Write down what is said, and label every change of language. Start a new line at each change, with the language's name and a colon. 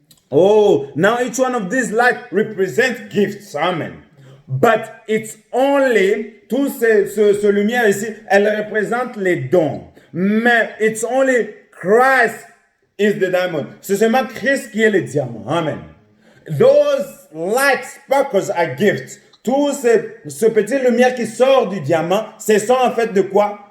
English: Oh, now each one of these lights represents gifts. Amen. But it's only,
French: toutes ces lumières ici, elles représentent les dons. Mais
English: it's only Christ is the diamond.
French: C'est seulement Christ qui est le diamant. Amen.
English: Those light sparkles are gifts.
French: Tout ce petit lumière qui sort du diamant, ce sont en fait de quoi?